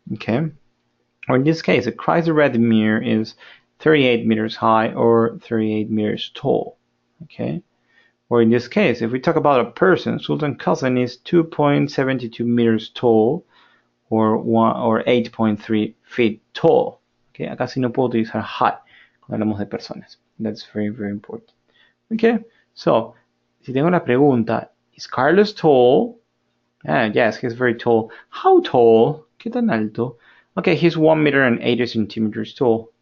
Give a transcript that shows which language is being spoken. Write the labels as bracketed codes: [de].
[en] Okay, or in this case, the Chrysler Radimir is 38 meters high or 38 meters tall. Okay, or in this case, if we talk about a person, Sultan Kazan is 2.72 meters tall, or 8.3 feet tall. [es] Okay, acá sí no puedo utilizar high cuando hablamos de personas. [en] That's very, very important. Okay, so, si tengo una pregunta, is Carlos tall? Yes, he's very tall. How tall? [es] ¿Qué tan alto? [en] Okay, he's 1 meter and 80 centimeters tall.